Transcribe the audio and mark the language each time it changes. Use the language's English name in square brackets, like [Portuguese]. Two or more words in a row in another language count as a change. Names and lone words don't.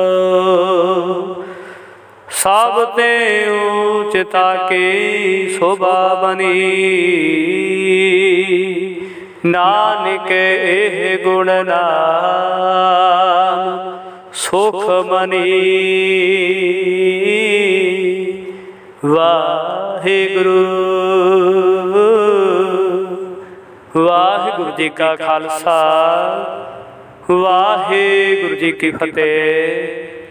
[Hindi] सब ते उचिता की शोभा बनी, नानक एह गुण नाम सुख मनी। वाहिगुरु वाहिगुरु जी का खालसा, वाहिगुरु जी की फतेह।